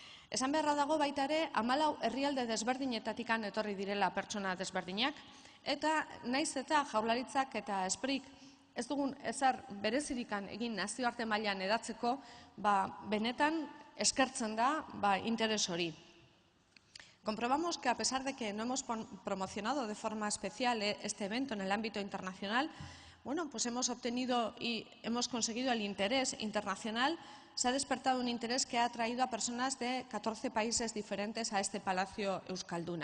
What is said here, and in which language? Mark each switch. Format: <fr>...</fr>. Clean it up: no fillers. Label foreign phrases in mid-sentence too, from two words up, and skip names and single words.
<eu>Esan beharra dago baita ere, 14 herrialde desberdinetatikan etorri direla pertsona desberdinak, eta naiz eta Jaurlaritzak eta Esprik ez dugun ezer berezirikan egin nazioarte mailan hedatzeko, benetan eskertzen da interes hori.</eu> <es>Comprobamos que, a pesar de que no hemos promocionado de forma especial este evento en el ámbito internacional, bueno, pues hemos obtenido y hemos conseguido el interés internacional. Se ha despertado un interés que ha atraído a personas de 14 países diferentes a este Palacio Euskalduna.</es>